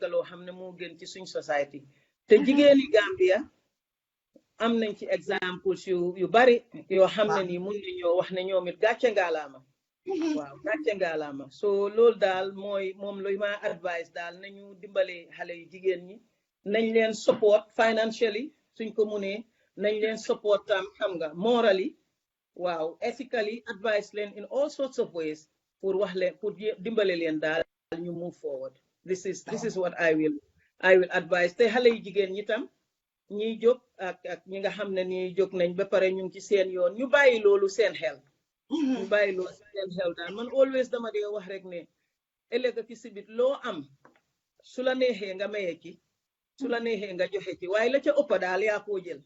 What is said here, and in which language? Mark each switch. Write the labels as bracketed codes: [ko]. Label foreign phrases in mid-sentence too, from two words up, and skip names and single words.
[wo] loo xam ne moo gën ci suñ society te jigéeni Gambia am nañ ci examples yu bari yoo xam ne nii mun nañoo wax ne ñoom it gàcce ngaalaama waaw gàcce ngaalaama so loolu daal moom luy ma advice daal nañu dimbale xale yu jigéen ñi nañ leen [en] support financially [wo] suñ ko munee nañ leen support tam xam nga morally waaw [en] ethically advice [wo] leen [en] in all sorts of ways [wo] pour wax leen pour dimbale leen daal ñu [en] move forward. This is what I will advise [wo] te xale yu jigéen ñi tam ñiy jóg ak ñi nga xam ne ni jóg nañ ba pare ñu ngi ci seen yoon ñu bàyyi loolu seen xel. ñu bàyyi loolu seen xel daal man always dama dee wax rek ne ëllëg ki si bit loo am su la neexee nga maye ci su la neexee nga joxe ci waaye la ca ëpp daal yaa koo jël